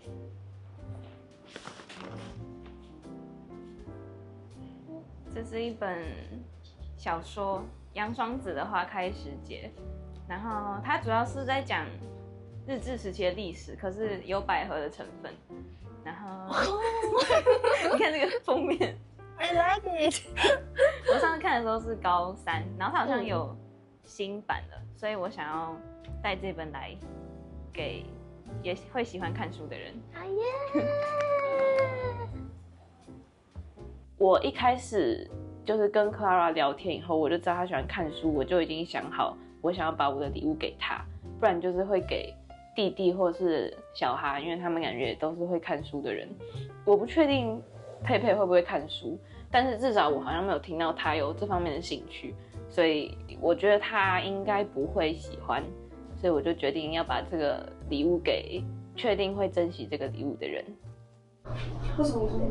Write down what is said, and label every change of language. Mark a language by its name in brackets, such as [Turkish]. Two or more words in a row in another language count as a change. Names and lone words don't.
[Chinese] 这是一本小说《杨双子的花開時節》，然後它主要是在講日治時期的歷史，可是有百合的成分。然後你看這個封面 [English] ，I like it。 [Chinese] 我上次看的時候是高3，然後它好像有新版的，所以我想要帶這本來給也會喜歡看書的人。我一開始就是跟 Clara 聊天以後，我就知道她喜歡看書，我就已經想好我想要把我的禮物給她，不然就是會給弟弟或是小哈，因為他們感覺也都是會看書的人。我不確定佩佩會不會看書，但是至少我好像沒有聽到他有這方面的興趣，所以我覺得他應該不會喜歡，所以我就決定要把這個禮物給確定會珍惜這個禮物的人。為什麼？